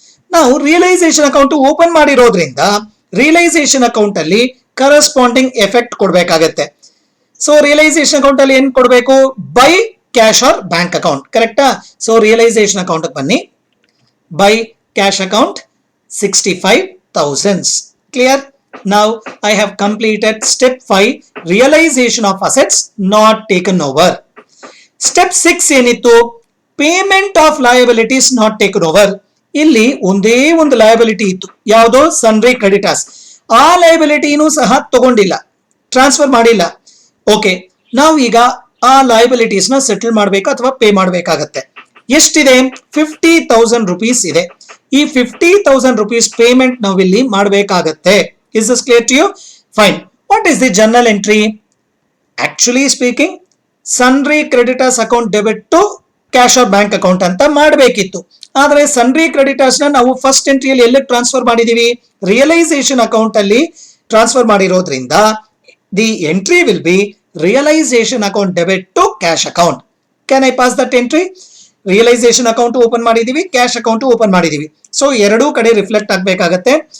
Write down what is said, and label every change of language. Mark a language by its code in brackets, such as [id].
[kn] ನಾವು realisation account open ಮಾಡಿರೋದ್ರಿಂದ realisation account ಅಲ್ಲಿ ಕರೆಸ್ಪಾಂಡಿಂಗ್ ಎಫೆಕ್ಟ್ ಕೊಡಬೇಕಾಗತ್ತೆ. ಸೊ ರಿಯಲೈಸೇಷನ್ ಅಕೌಂಟ್ ಅಲ್ಲಿ ಏನ್ ಕೊಡಬೇಕು? By cash or bank account. ಕರೆಕ್ಟಾ? ಸೊ ರಿಯಲೈಸೇಷನ್ ಅಕೌಂಟ್ ಬನ್ನಿ, by cash account 65,000. [en] Clear? Now I have completed step 5, realization of assets not taken over. Step 6 [kn] ಏನಿತ್ತು? [en] Payment of liabilities not taken over. [kn] ಇಲ್ಲಿ ಒಂದೇ ಒಂದು liability ಇತ್ತು. ಯಾವುದೋ? Sundry creditors. ಆ ಲಯಬಿಲಿಟಿನೂ ಸಹ ತಗೊಂಡಿಲ್ಲ, ಟ್ರಾನ್ಸ್ಫರ್ ಮಾಡಿಲ್ಲ. ಓಕೆ, ನಾವು ಈಗ ಆ ಲಯಬಿಲಿಟೀಸ್ ನ ಸೆಟಲ್ ಮಾಡಬೇಕು ಅಥವಾ ಪೇ ಮಾಡಬೇಕಾಗತ್ತೆ. ಎಷ್ಟಿದೆ? 50,000 rupees ಇದೆ. ಈ 50,000 rupees ಪೇಮೆಂಟ್ ನಾವು ಇಲ್ಲಿ ಮಾಡಬೇಕಾಗತ್ತೆ. [en] Is this clear to you? Fine. What is the journal entry? Actually speaking, sundry creditors account debit to cash or bank account [kn] ಅಂತ ಮಾಡಬೇಕಿತ್ತು. ಆದರೆ sundry creditors ನ ನಾವು ಫಸ್ಟ್ ಎಂಟ್ರಿಯಲ್ಲಿ ಎಲ್ಲಿ ಟ್ರಾನ್ಸ್ಫರ್ ಮಾಡಿದೀವಿ? ರಿಯಲೈಸೇಷನ್ ಅಕೌಂಟ್ ಅಲ್ಲಿ [en] transfer [kn] ಮಾಡಿರೋದ್ರಿಂದ [en] The entry will be realization account debit to cash account. Can I pass that entry? [kn] Realisation account open ಮಾಡಿದೀವಿ, ಕ್ಯಾಶ್ ಅಕೌಂಟ್ ಓಪನ್ ಮಾಡಿದೀವಿ. ಸೊ ಎರಡೂ ಕಡೆ ರಿಫ್ಲೆಕ್ಟ್ ಆಗಬೇಕಾಗತ್ತೆ.